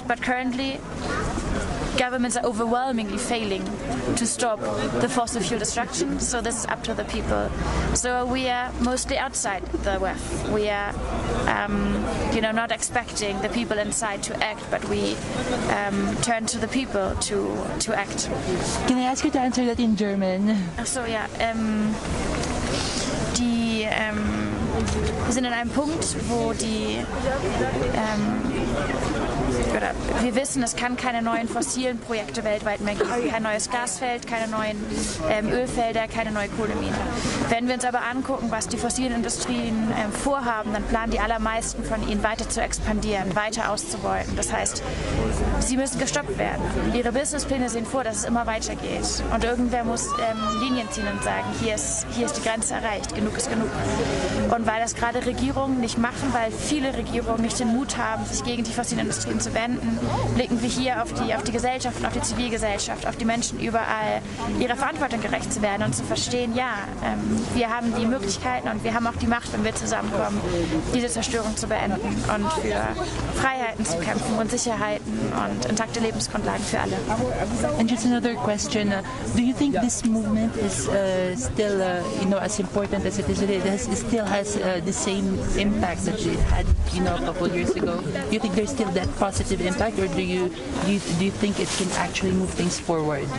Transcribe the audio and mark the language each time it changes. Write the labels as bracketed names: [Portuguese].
[English] But currently, governments are overwhelmingly failing to stop the fossil fuel destruction, so this is up to the people. So we are mostly outside the WEF. We are, not expecting the people inside to act, but we turn to the people to act. Can I ask you to answer that in German? [German] So ja, wir sind in einem Punkt, wo wir wissen, es kann keine neuen fossilen Projekte weltweit mehr geben. Kein neues Gasfeld, keine neuen Ölfelder, keine neue Kohlemine. Wenn wir uns aber angucken, was die fossilen Industrien vorhaben, dann planen die allermeisten von ihnen weiter zu expandieren, weiter auszubeuten. Das heißt, sie müssen gestoppt werden. Ihre Businesspläne sehen vor, dass es immer weitergeht. Und irgendwer muss Linien ziehen und sagen, hier ist die Grenze erreicht, genug ist genug. Und weil das gerade Regierungen nicht machen, weil viele Regierungen nicht den Mut haben, sich gegen die fossilen Industrien zu wenden, blicken wir hier auf die Gesellschaft und auf die Zivilgesellschaft, auf die Menschen überall, ihrer Verantwortung gerecht zu werden und zu verstehen, ja, wir haben die Möglichkeiten und wir haben auch die Macht, wenn wir zusammenkommen, diese Zerstörung zu beenden und für Freiheiten zu kämpfen und Sicherheiten und intakte Lebensgrundlagen für alle. [English] And just another question, do you think this movement is still as important as it is today? It still has the same impact that it had a couple of years ago? Do you think there's still that positive impact, or do you think it can actually move things forward?